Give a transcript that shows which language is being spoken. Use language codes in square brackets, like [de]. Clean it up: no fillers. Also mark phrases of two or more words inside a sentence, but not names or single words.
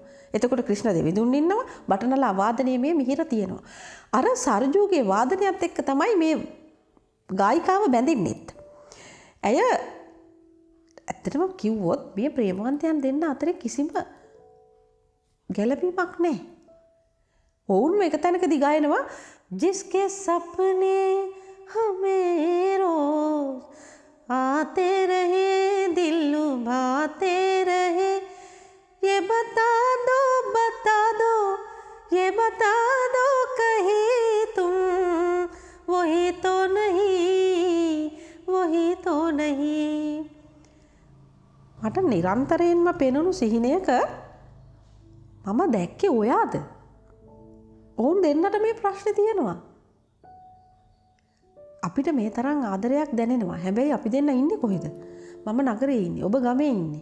[si] එතකොට ක්‍රිෂ්ණ දෙවිඳුන් ඉන්නවා. බටනලා වාදනයේ මේ මිහිර තියෙනවා. අර සර්ජුගේ වාදනයත් එක්ක තමයි මේ ගායිකාව බැඳින්නෙත්. ඇය ඇත්තටම කිව්වොත් මේ ප්‍රේමවන්තයන් දෙන්න අතරේ කිසිම ගැළපීමක් නැහැ. ඔවුන් එක තැනකදී ගායනවා [hi] जिसके सपने हमें रोज आते रहे दिल लुभाते रहे ये बता दो ये बता दो कहीं तुम वही तो [si] नहीं මට නිරන්තරයෙන්ම පෙනුණු සිහිනයක මම දැක්කේ ඔයාද? ඔවුන් දෙන්නට මේ ප්‍රශ්නේ තියෙනවා. අපිට මේ තරම් ආදරයක් දැනෙනවා. හැබැයි අපි දෙන්න ඉන්නේ කොහෙද? මම නගරේ ඉන්නේ. ඔබ ගමේ ඉන්නේ.